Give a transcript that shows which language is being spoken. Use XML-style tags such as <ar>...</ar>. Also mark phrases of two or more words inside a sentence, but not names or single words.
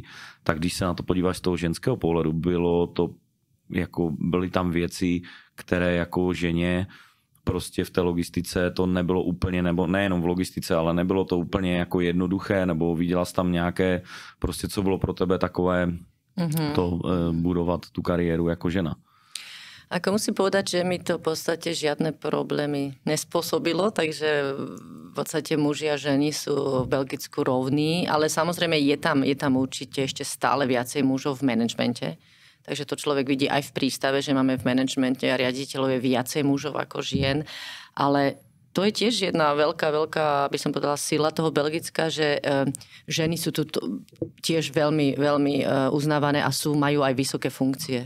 <cs>Tak když se na to podíváš z toho ženského pohledu, byly tam věci, které jako ženě prostě v té logistice to nebylo úplně, nebo nejenom v logistice, ale nebylo to úplně jako jednoduché, nebo viděla jsi tam nějaké, prostě co bylo pro tebe takové to budovat tu kariéru jako žena?</cs> <sk>Ako musím povedať, že mi to v podstate žiadne problémy nespôsobilo, takže v podstate muži a ženy sú v Belgicku rovní, ale samozrejme je tam určite ešte stále viacej mužov v manažmente. Takže to človek vidí aj v prístave, že máme v manažmente a riaditeľov je viacej mužov ako žien, ale to je tiež jedna veľká, by som povedala, sila toho Belgicka, že ženy sú tu tiež veľmi, veľmi uznávané a majú aj vysoké funkcie.</sk>